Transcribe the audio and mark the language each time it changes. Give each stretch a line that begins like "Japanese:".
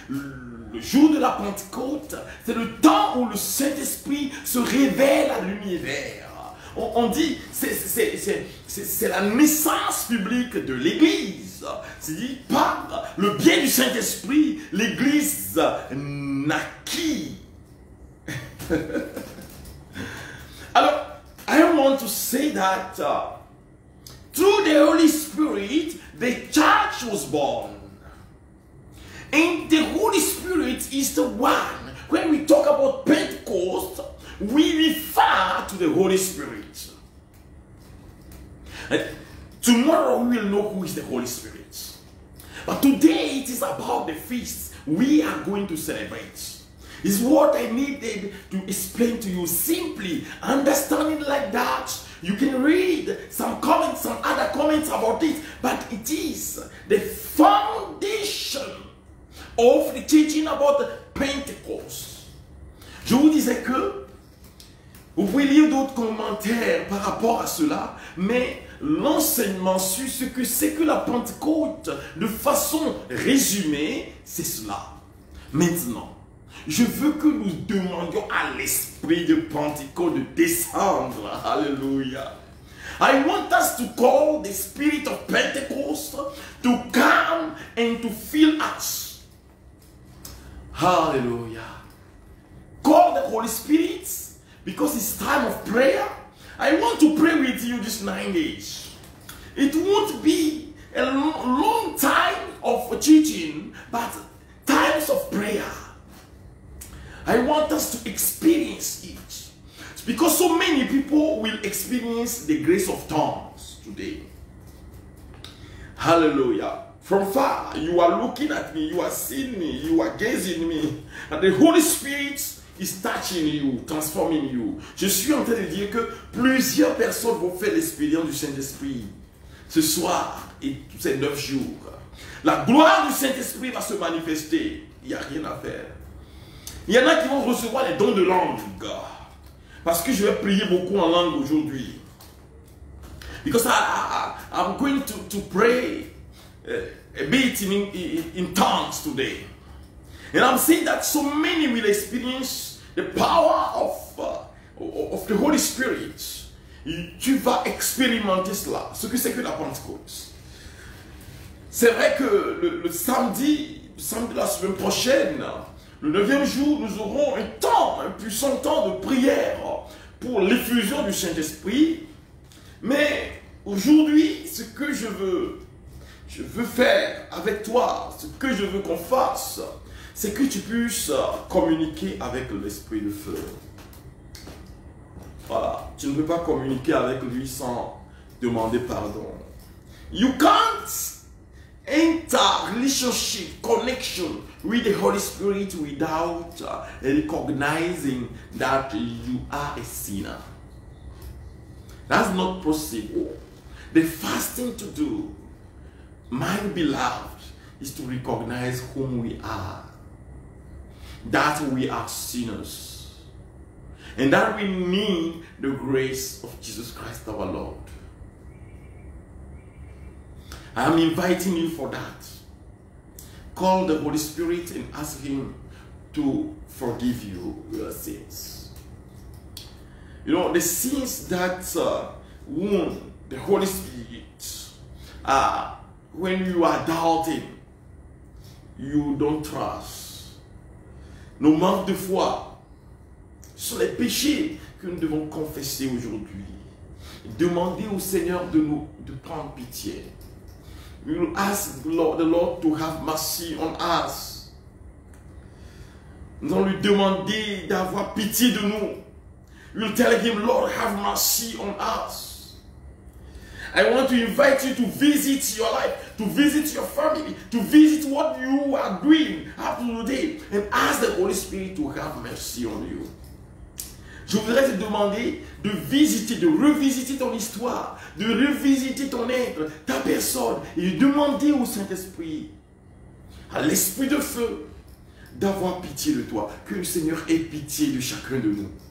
French: Le jour de la Pentecôte, c'est le temps où le Saint-Esprit se révèle à l'univers. On dit, c'est la naissance publique de l'Église. C'est dit, par le biais du Saint-Esprit, l'Église naquit. Alors,
English: I want to say that through the Holy Spirit, the church was born. And the Holy Spirit is the one. When we talk about Pentecost, we refer to the Holy Spirit. And tomorrow we will know who is the Holy Spirit. But today it is about the feast we are going to celebrate. It's what I needed to explain to you. Simply understand it like that. You can read some comments, some other comments about it, but it is the foundation of the teaching about the Pentecost.
French: Je vous disais que vous pouvez lire d'autres commentaires par rapport à cela, mais l'enseignement sur ce que c'est que la Pentecôte, de façon résumée, c'est cela. Maintenant, Je veux que nous demandions à l'esprit de Pentecôte de descendre. Hallelujah.
English: I want us to call the spirit of Pentecost to come and to fill us. Hallelujah. Call the Holy Spirit because it's time of prayer. I want to pray with you these 9 days. It won't be a long time of teaching, but times of prayer. I want us to experience it. Because so many people will experience the grace of tongues today. Hallelujah. From far, you are looking at me, you are seeing me, you are gazing me. And the Holy Spirit is touching you, transforming you.
French: Je suis en train de dire que plusieurs personnes vont faire l'expérience du Saint-Esprit ce soir et tous ces 9 jours. La gloire du Saint-Esprit va se manifester. Il n'y a rien à faire. Il y en a qui vont recevoir les dons de langue. Parce que je vais prier beaucoup en langue aujourd'hui.
English: Because I'm going to pray a bit in tongues today. And I'm saying that so many will experience the power of the Holy Spirit.
French: Tu vas expérimenter cela. Ce que c'est que la Pentecôte. C'est vrai que le samedi de la semaine prochaine, le 9e jour, nous aurons un puissant temps de prière pour l'effusion du Saint-Esprit. Mais aujourd'hui, ce que je veux faire avec toi, ce que je veux qu'on fasse, c'est que tu puisses communiquer avec l'Esprit de feu. Voilà, tu ne peux pas communiquer avec lui sans demander pardon.
English: You can't enter relationship, connection with the Holy Spirit without recognizing that you are a sinner. That's not possible. The first thing to do, my beloved, is to recognize whom we are. That we are sinners. And that we need the grace of Jesus Christ our Lord. I am inviting you for that. Call the Holy Spirit and ask Him to forgive you your sins. You know, the sins that wound the Holy Spirit, when you are doubting, you don't trust.
French: Nos manques de foi sont les péchés que nous devons confesser aujourd'hui. Demander au Seigneur de prendre pitié.
English: We will ask the Lord to have mercy on us.
French: Nous allons lui demander d'avoir pitié de nous.
English: We will tell Him, Lord, have mercy on us. I want to invite you to visit your life, to visit your family, to visit what you are doing up to today, and ask the Holy Spirit to have mercy on you.
French: Je voudrais te demander de visiter, de revisiter ton histoire, de revisiter ton être, ta personne, et de demander au Saint-Esprit, à l'Esprit de feu, d'avoir pitié de toi. Que le Seigneur ait pitié de chacun de nous.